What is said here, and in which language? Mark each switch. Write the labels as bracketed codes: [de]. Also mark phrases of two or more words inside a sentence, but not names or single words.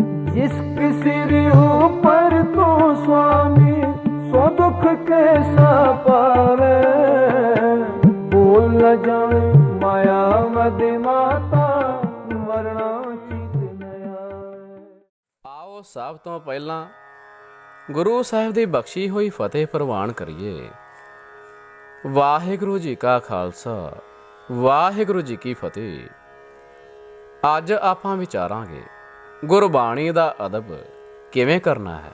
[pa] ਜਿਸਕੇ ਸਿਰ ਊਪਰ ਤੋ ਸੁਆਮੀ ਸੋ ਦੁਖ ਕੈਸਾ ਪਾਵੇ, ਬੋਲ ਨ ਜਾਏ ਮਾਇਆ ਮਦ ਮਾਤਾ ਵਰਨਾ ਚਿਤ ਨ ਆਵੇ। आओ ਸਭ ਤੋਂ ਪਹਿਲਾਂ ਗੁਰੂ ਸਾਹਿਬ ਦੀ ਬਖਸ਼ੀ ਹੋਈ ਫਤਿਹ ਪ੍ਰਵਾਨ ਕਰੀਏ। ਵਾਹਿਗੁਰੂ ਜੀ ਕਾ ਖਾਲਸਾ, ਵਾਹਿਗੁਰੂ ਜੀ ਕੀ ਫਤਿਹ। ਅੱਜ ਆਪਾਂ ਵਿਚਾਰਾਂਗੇ ਗੁਰਬਾਣੀ ਦਾ ਅਦਬ ਕਿਵੇਂ ਕਰਨਾ ਹੈ।